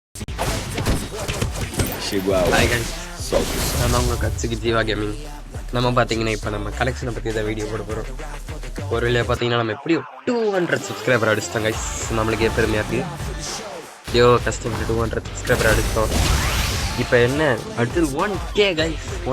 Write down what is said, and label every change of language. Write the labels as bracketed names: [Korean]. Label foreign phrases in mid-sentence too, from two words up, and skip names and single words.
[Portuguese] Chegou a hora. [English] Hi guys, [Portuguese] Solta o som. [Tamil] நான் தான் உங்கள் கட்சிக்கு ஜீவா கேமிங். நம்ம பார்த்தீங்கன்னா இப்போ நம்ம கலெக்ஷனை பற்றி தான் வீடியோ போட போகிறோம். ஒரு வழியாக பார்த்தீங்கன்னா நம்ம எப்படியும் 200 சப்ஸ்கிரைபர் அடிச்சிட்டோம் கைஸ். நம்மளுக்கே பெருமையாக இருக்குது. கஷ்டப்பட்டு 200 சப்ஸ்கிரைபர் அடிச்சிட்டோம். இப்போ என்ன அடுத்தது 1K கைஸ்.